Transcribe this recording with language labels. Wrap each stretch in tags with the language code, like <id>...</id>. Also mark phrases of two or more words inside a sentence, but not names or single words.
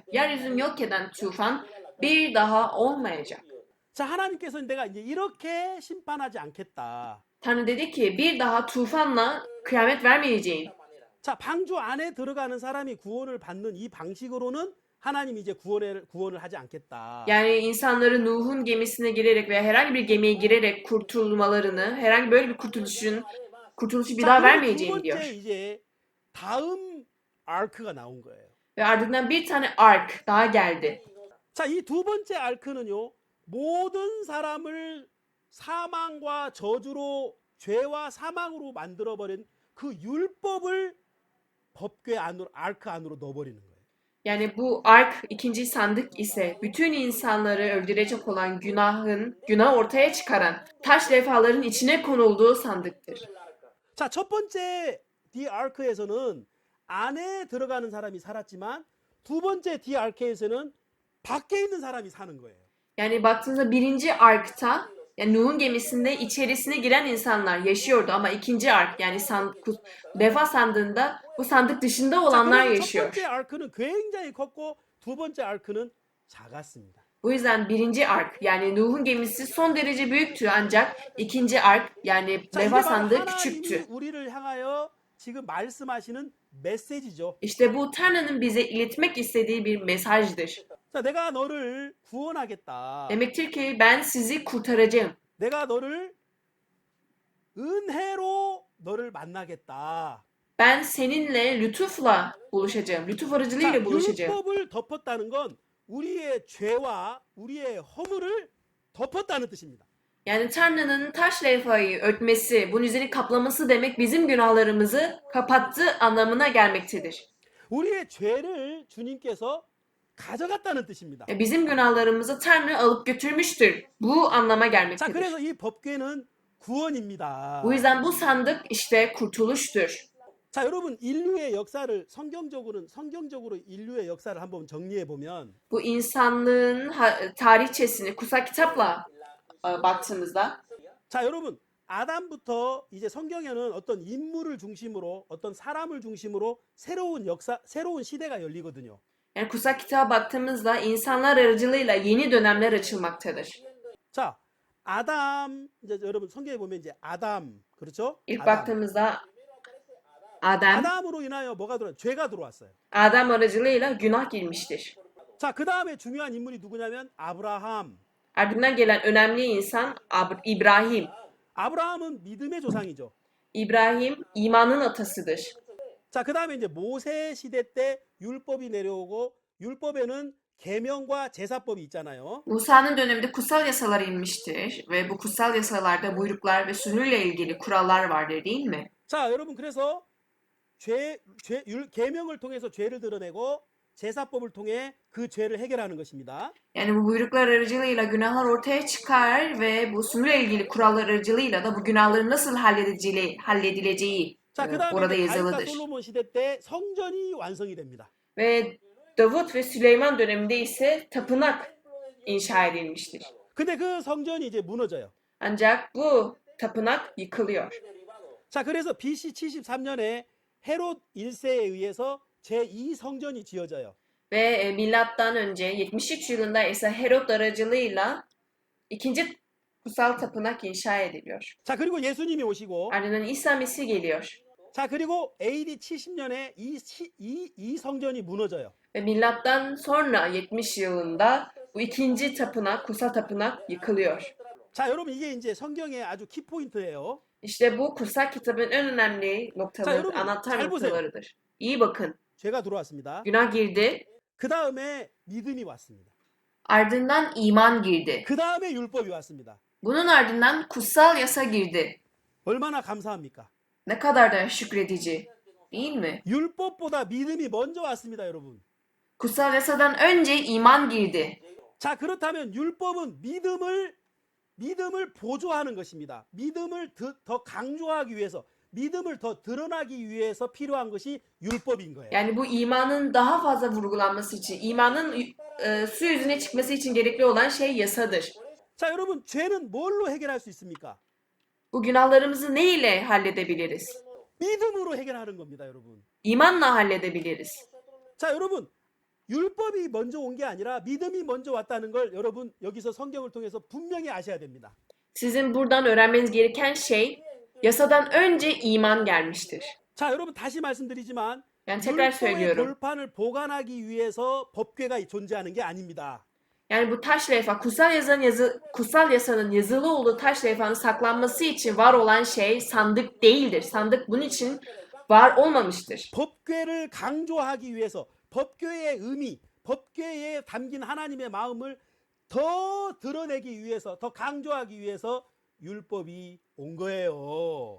<tr>Yeryüzünü yok eden tufan bir daha olmayacak.</tr> <ko>자, 하나님께서는 내가 이제 이렇게 심판하지 않겠다.</ko> <tr>Tanrı dedi ki bir daha tufanla kıyamet vermeyeceğim.</tr> <ko>자, 방주 안에 들어가는 사람이 구원을 받는 이 방식으로는 하나님이 이제 구원을 하지 않겠다.</ko> <tr>Yani insanları Nuh'un gemisine girerek veya herhangi bir gemiye girerek kurtulmalarını, herhangi böyle bir kurtuluşu bir</tr> <ko>자,</ko> <tr>daha</tr> <ko>그리고 두</ko> <tr>vermeyeceğim</tr> <ko>번째</ko> <tr>diyor.</tr> <ko>이제 다음 아크가 나온 거예요.</ko> <tr>Ve ardından bir tane ark daha geldi.</tr> <ko>자, 이 두 번째 아크는요, 모든 사람을 사망과 저주로 죄와 사망으로 만들어버린 그 율법을 법궤 안으로 아크 안으로 넣어버리는 거예요.</ko> <tr>Yani bu ark ikinci sandık ise bütün insanları öldürecek olan günah ortaya çıkaran taş levhaların içine konulduğu sandıktır.</tr> <ko>자, 첫 번째 디아크에서는 안에 들어가는 사람이 살았지만 두 번째 디아크에서는 밖에 있는 사람이 사는 거예요.</ko> <tr>Yani baktığınızda birinci arkta yani Nuh'un gemisinde içerisine giren insanlar yaşıyordu ama ikinci ark yani levha sandığında bu sandık dışında</tr> <ko>자,</ko> <tr>olanlar</tr> <ko>그래서 첫</ko> <tr>yaşıyor.</tr> <ko>번째 아크는 굉장히 컸고 두 번째 아크는 작았습니다.</ko> <tr>Bu yüzden birinci ark yani Nuh'un gemisi son derece büyüktü ancak ikinci ark yani</tr> <ko>자,</ko> <tr>levha</tr> <ko>이게 바로</ko> <tr>sandığı</tr> <ko>하나님이</ko> <tr>küçüktü.</tr> <ko>우리를 향하여 지금 말씀하시는 메시지죠.</ko> <tr>İşte bu Tanrı'nın bize iletmek istediği bir mesajdır.</tr> <ko>자, 내가 너를 구원하겠다.</ko> <tr>Demektir ki ben sizi kurtaracağım.</tr> <ko>내가 너를 은혜로 너를 만나겠다.</ko> <tr>Ben seninle lütufla buluşacağım. Lütuf</tr> <ko>자,</ko> <tr>aracılığıyla buluşacağım.</tr> <ko>율법을 덮었다는 건 우리의 죄와 우리의 허물을 덮었다는 뜻입니다.</ko> <tr>Yani Tanrı'nın taş levhayı örtmesi, bunun üzerine kaplaması demek bizim günahlarımızı kapattı anlamına gelmektedir. 우리의 죄를 주님께서 가져갔다는 뜻입니다. Bizim günahlarımızı Tanrı alıp götürmüştür. Bu anlama</tr> <ko>자,</ko> <tr>gelmektedir.</tr> <ko>그래서 이 법궤는 구원입니다.</ko> <tr>Bu yüzden bu sandık işte kurtuluştur.</tr> <ko>자, 여러분 인류의 역사를 성경적으로 인류의 역사를 한번 정리해 보면</ko> <tr>Bu insanlığın tarihçesini kutsal kitapla baktığımızda</tr> <ko>자, 여러분 아담부터 이제 성경에는 어떤 인물을 중심으로 어떤 사람을 중심으로 새로운 역사, 새로운 시대가 열리거든요.</ko> <tr>yani kutsal kitaba baktığımızda insanlar aracılığıyla yeni dönemler açılmaktadır.</tr> <ko>자, 아담 이제 여러분 성경에 보면 이제 아담 그렇죠?</ko> <tr>İlk</tr> <ko>아담.</ko> <tr>baktığımızda Adem</tr> <ko>아담으로 인하여 뭐가 죄가 들어왔어요.</ko> <tr>Adem aracılığıyla günah girmiştir.</tr> <ko>자, 그 다음에 중요한 인물이 누구냐면 아브라함.</ko> <tr>Ardından gelen önemli insan İbrahim.</tr> <ko>아브라함은 믿음의 조상이죠.</ko> <tr>İbrahim imanın atasıdır.</tr> <ko>자, 그 다음에 이제 모세 시대 때 율법이 내려오고 율법에는 계명과 제사법이 있잖아요.</ko> <tr>Musa'nın döneminde kutsal yasalar inmiştir ve bu kutsal yasalarda buyruklar ve sürüyle ilgili kurallar vardır değil mi?</tr> <ko>자, 여러분 그래서 계명을 통해서 죄를 드러내고 제사법을 통해 그 죄를 해결하는 것입니다.</ko> <tr>Yani bu buyruklar aracılığıyla günahlar ortaya çıkar ve bu suyla ilgili kurallar aracılığıyla da bu günahların nasıl halledileceği</tr> <ko>자, 그다음에</ko> <tr>orada</tr> <ko>이제 다윗과</ko> <tr>yazılıdır.</tr> <ko>솔로몬 시대 때 성전이 완성이 됩니다.</ko> <tr>Ve Davut ve Süleyman döneminde ise tapınak inşa edilmiştir.</tr> <ko>근데 그 성전이 이제 무너져요.</ko> <tr>Ancak bu tapınak yıkılıyor.</tr> <ko>자, 그래서 BC 73년에 헤롯 1세에 의해서 제2성전이 지어져요.</ko> <tr>Ve milattan önce 73 yılında ise Herod aracılığıyla ikinci kutsal tapınak inşa ediliyor.</tr> <ko>자, 그리고 예수님이 오시고</ko> <tr>Ardından İsa Mesih geliyor.</tr> <ko>자, 그리고 AD 70년에 이 성전이 무너져요.</ko> <tr>Ve milattan sonra 70 yılında bu ikinci tapınak, kutsal tapınak yıkılıyor.</tr> <ko>자, 여러분 이게 이제 성경의 아주 키포인트예요.</ko> <tr>İşte bu kutsal kitabın en önemli noktaları,</tr> <ko>여러분,</ko> <tr>anahtar</tr> <ko>잘 보세요.</ko> <tr>noktalarıdır. İyi bakın.</tr> <ko>죄가 들어왔습니다.</ko> <tr>Günah girdi.</tr> <ko>그 다음에 믿음이 왔습니다.</ko> <tr>Ardından iman girdi.</tr> <ko>그 다음에 율법이 왔습니다.</ko> <tr>Bunun ardından kutsal yasa girdi.</tr> <ko>얼마나 감사합니까?</ko> <tr>Ne kadar da şükredici. Değil mi?</tr> <ko>율법보다 믿음이 먼저 왔습니다, 여러분.</ko> <tr>Kutsal yasadan önce iman girdi.</tr> <ko>자, 그렇다면 율법은 믿음을 보조하는 것입니다. 믿음을 더 강조하기 위해서, 믿음을 더 드러나기 위해서 필요한 것이 율법인 거예요.</ko> <tr>Yani bu imanın daha fazla vurgulanması için, imanın su yüzüne çıkması için gerekli olan şey yasadır.</tr> <ko>자, 여러분, 죄는 뭘로 해결할 수 있습니까?</ko> <tr>Bu günahlarımızı ne ile halledebiliriz?</tr> <ko>믿음으로 해결하는 겁니다, 여러분.</ko> <tr>İmanla halledebiliriz.</tr> <ko>자, 여러분, 율법이 먼저 온 게 아니라 믿음이 먼저 왔다는 걸 여러분 여기서 성경을 통해서 분명히 아셔야 됩니다.</ko> <tr>Sizin buradan öğrenmeniz gereken şey, yasadan önce iman gelmiştir.</tr> <ko>자, 여러분 다시 말씀드리지만</ko> <tr>Yani tekrar</tr> <ko>율법의</ko> <tr>söylüyorum.</tr> <ko>돌판을 보관하기 위해서 법궤가 존재하는 게 아닙니다.</ko> <tr>Yani bu taş levha, kutsal yasanın yazılı olduğu taş levhanın saklanması için var olan şey sandık değildir. Sandık bunun için var olmamıştır.</tr> <ko>법궤를 강조하기 위해서 법궤의 의미, 법궤에 담긴 하나님의 마음을 더 드러내기 위해서, 더 강조하기 위해서 율법이 온 거예요.</ko>